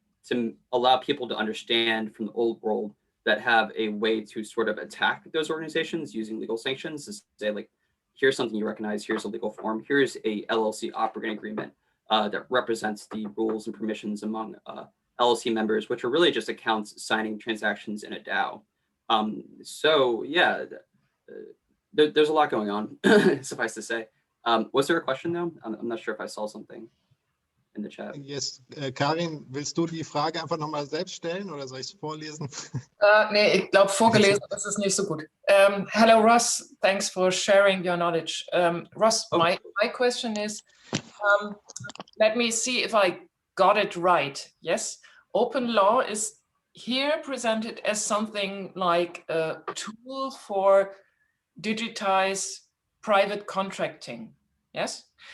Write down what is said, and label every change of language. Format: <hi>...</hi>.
<en>to allow people to understand from the old world that have a way to sort of attack those organizations using legal sanctions to say, like, here's something you recognize, here's a legal form, here's a LLC operating agreement that represents the rules and permissions among LLC members, which are really just accounts signing transactions in a DAO. So yeah, there's a lot going on, suffice to say. Was there a question though? I'm not sure if I saw something in the chat.</en> <de>Yes, Karin, willst du die Frage einfach nochmal selbst stellen oder soll ich es vorlesen? Nee, ich glaube, vorgelesen ist es nicht so gut.</de> <en>Hello, Ross. Thanks for sharing your knowledge. Ross, my question is, let me see if I got it right. Yes, OpenLaw is here presented as something like a tool for digitize private contracting. Yes.</en>